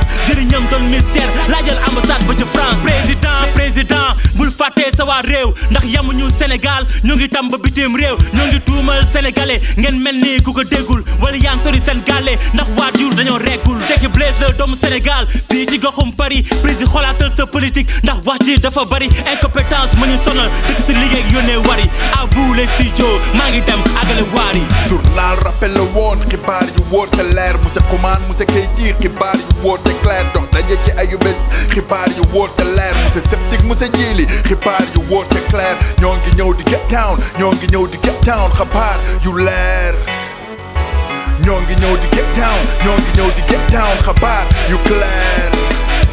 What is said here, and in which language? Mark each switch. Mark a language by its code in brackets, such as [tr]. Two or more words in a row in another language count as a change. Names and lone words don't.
[wo] jëriñam doon mystère laajal ambassade ba ca France président bul fàttee sa waa réew ndax yamuñu Sénégal ñoo ngi tam ba bitim réew ñoo ngi tuumal sénégalais ngeen mel ni ku ko déggul wala yaan sori seen gàlle ndax waajur dañoo reggul Cheikh Blaze la doomu Sénégal fii ci goxum Paris président xoolaatal sa politique ndax wax ji dafa bari incompétence ma ñu sonal dëkk si liggéey yónnee wari [fr] à vous les studios [wo] maa ngi dem àggale waari [fr] journal rappel [wo] la woon xibaar yu wóor te leer monsieur Coumane monsieur Keyti xibaar yu wóor te clair dox daje ci ayu bés xibaar yu wóor te leer monsieur Sceptique monsieur Djili xibaar yu wóor te clair ñoo ngi ñëw di [en] get down [wo] ñoo ngi ñëw di [en] get down [wo] xibaar yu leer ñoo ngi ñëw di [en] get down [wo] ñoo ngi ñëw di [en] get down [wo] xibaar yu clair